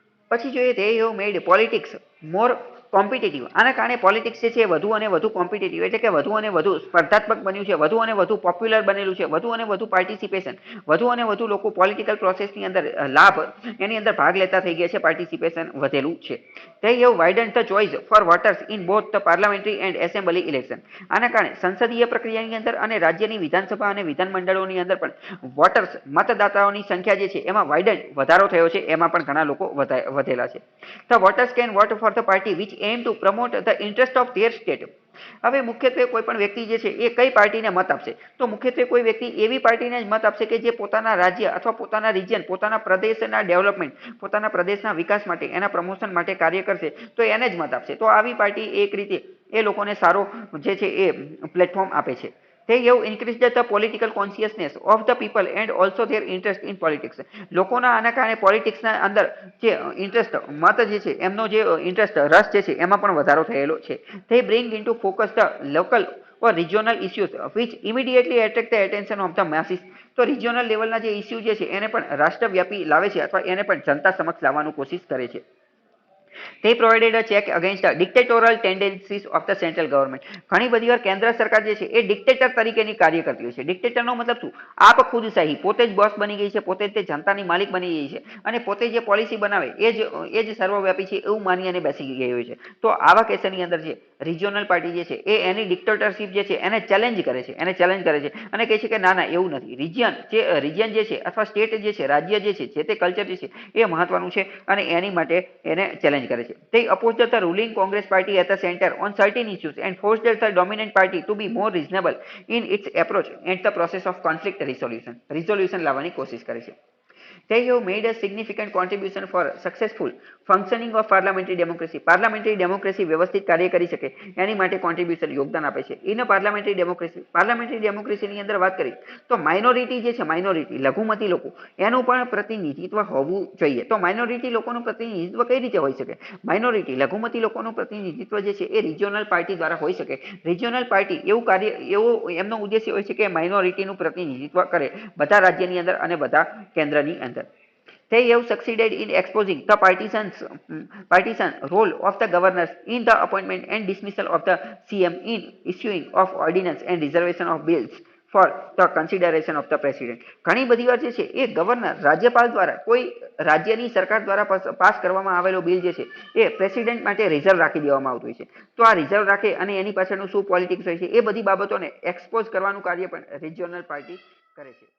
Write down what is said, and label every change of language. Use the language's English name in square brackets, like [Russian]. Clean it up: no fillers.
[Gujarati] પછી જોઈએ [English] તે have made politics more competitive. [Gujarati] આના કારણે પોલિટિક્સ જે છે વધુ અને વધુ કોમ્પિટિટિવ એટલે કે વધુ અને વધુ સ્પર્ધાત્મક બન્યું છે, વધુ અને વધુ પોપ્યુલર બનેલું છે, વધુ અને વધુ પાર્ટિસિપેશન, વધુ અને વધુ લોકો પોલિટિકલ પ્રોસેસની અંદર લાભ એની અંદર ભાગ લેતા થઈ ગયા છે. પાર્ટિસિપેશન વધેલું છે. [English] they have widened the choice for voters in both the parliamentary and assembly election. [Gujarati] આના કારણે સંસદીય પ્રક્રિયાની અંદર અને રાજ્યની વિધાનસભા અને વિધાનમંડળોની અંદર પણ વોટર્સ, મતદાતાઓની સંખ્યા જે છે એમાં વાઇડન વધારો થયો છે. એમાં પણ ઘણા લોકો વધેલા છે. [English] The voters can vote for the party which aim to promote the interest of their state. [Gujarati] હવે મુખ્યત્વે કોઈ પણ વ્યક્તિ જે છે એ કઈ પાર્ટીને મત આપશે, તો મુખ્યત્વે કોઈ વ્યક્તિ એવી પાર્ટીને જ મત આપશે કે જે પોતાના રાજ્ય અથવા પોતાના રિજિયન, પોતાના પ્રદેશના ડેવલપમેન્ટ, પોતાના પ્રદેશના વિકાસ માટે, એના પ્રમોશન માટે કાર્ય કરશે, તો એને જ મત આપશે. તો આવી પાર્ટી એક રીતે એ લોકોને સારો જે છે એ પ્લેટફોર્મ આપે છે. [English] They have increased the political consciousness of the people and also their interest in politics. [Gujarati] લોકોના આના કારણે પોલિટિક્સના અંદર જે ઇન્ટરેસ્ટ, મત જે છે એમનો જે ઇન્ટરેસ્ટ, રસ જે છે એમાં પણ વધારો થયેલો છે. [English] They bring into focus the local or regional issues which immediately attract the attention of the masses. [Gujarati] તો રિજિયોનલ લેવલના જે ઇસ્યુ જે છે એને પણ રાષ્ટ્રવ્યાપી લાવે છે અથવા એને પણ જનતા સમક્ષ લાવવાનું કોશિશ કરે છે. [English] They provided a check against the dictatorial tendencies of the central government. [Gujarati] ઘણી બધી વાર કેન્દ્ર સરકાર જે છે એ ડિક્ટેટર તરીકેની કાર્ય કરતી હોય છે. ડિક્ટેટરનો મતલબ શું? આપ ખુદશાહી, પોતે જ બોસ બની ગઈ છે, પોતે જ જનતાની માલિક બની ગઈ છે અને પોતે જે પોલિસી બનાવે એ જ સર્વવ્યાપી છે એવું માની અને બેસી ગઈ હોય છે. તો આવા કેસની અંદર જે રિજિયોનલ પાર્ટી જે છે એ એની ડિક્ટેટરશીપ જે છે એને ચેલેન્જ કરે છે, અને કહે છે કે ના એવું નથી. રિજિયન જે છે અથવા સ્ટેટ જે છે, રાજ્ય જે છે, જે તે કલ્ચર જે છે એ મહત્વનું છે અને એની માટે એને ચેલેન્જ કરે છે. [English] They opposed the ruling Congress party at the center on certain issues and forced the dominant party to be more reasonable in its approach and the process of conflict resolution [Gujarati] લાવવાની કોશિશ કરે છે. [English] They have made a significant contribution for successful functioning of parliamentary democracy. [Gujarati] Parliamentary democracy વ્યવસ્થિત કાર્ય કરી શકે એની માટે contribution, યોગદાન આપે છે. ઇન પાર્લામેન્ટરી ડેમોક્રેસીની અંદર વાત કરી તો માઇનોરિટી જે છે, માઇનોરિટી લઘુમતી લોકો, એનું પણ પ્રતિનિધિત્વ હોવું જોઈએ. તો માઇનોરિટી લોકોનું પ્રતિનિધિત્વ કઈ રીતે હોઈ શકે? માઇનોરિટી લઘુમતી લોકોનું પ્રતિનિધિત્વ જે છે એ રિજિયોનલ પાર્ટી દ્વારા હોઈ શકે. રિજિયોનલ પાર્ટી એવો એમનો ઉદ્દેશ્ય હોય છે કે માઇનોરિટીનું પ્રતિનિધિત્વ કરે બધા રાજ્યની અંદર અને બધા કેન્દ્રની અંદર. [English] They have succeeded in exposing the partisan role of the governors in the appointment and dismissal of the CM, in issuing of ordinance and reservation of bills for the consideration of the president. [Gujarati] ઘણી બધી વાર જે છે એ governor, રાજ્યપાલ દ્વારા, કોઈ રાજ્યની સરકાર દ્વારા પાસ કરવામાં આવેલો બિલ જે છે એ પ્રેસિડેન્ટ માટે રિઝર્વ રાખી દેવામાં આવતું હોય છે. તો આ રિઝર્વ રાખે અને એની પાછળનું શું પોલિટિક્સ હોય છે એ બધી બાબતોને એક્સપોઝ કરવાનું કાર્ય પણ રિજિયોનલ પાર્ટી કરે છે.